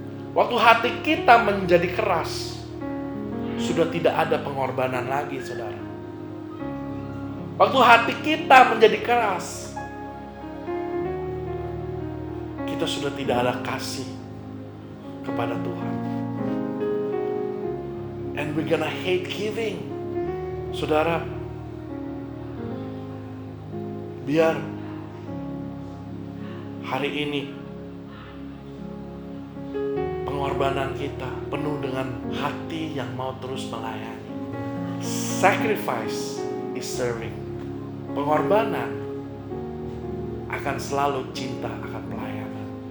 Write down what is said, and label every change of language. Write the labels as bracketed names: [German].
[Indonesian] Waktu hati kita menjadi keras, sudah tidak ada pengorbanan lagi, saudara. Waktu hati kita menjadi keras, kita sudah tidak ada kasih kepada Tuhan. [English] And we're gonna hate giving. [Indonesian] Saudara, biar hari ini pengorbanan kita penuh dengan hati yang mau terus melayani. [English] Sacrifice is serving. [Indonesian] Pengorbanan akan selalu cinta akan pelayanan.